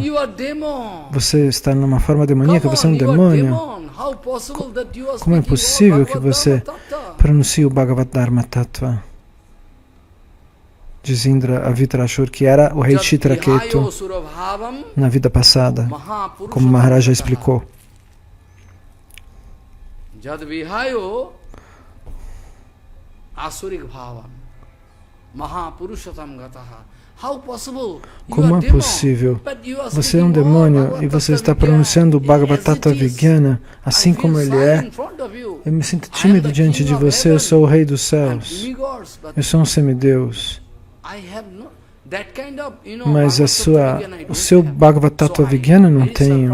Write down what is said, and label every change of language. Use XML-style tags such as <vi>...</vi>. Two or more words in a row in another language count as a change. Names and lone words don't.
<pt>Você está numa forma demoníaca, você é um demônio. Como é possível que você pronuncie o Bhagavad Dharma Tattva? Diz Indra a Vitrashur, que era o rei Chitraketu na vida passada, como Maharaj já explicou.</pt> <sa>Jad vihayo asurik bhavam mahapurushatam gataha.</sa> <pt>Como é possível? Você é um demônio e você está pronunciando o Bhagavad Tattva assim como ele é. Eu me sinto tímido diante de você, eu sou o rei dos céus. Eu sou um semideus. Mas o seu Bhagavad Tattva não tenho.</pt>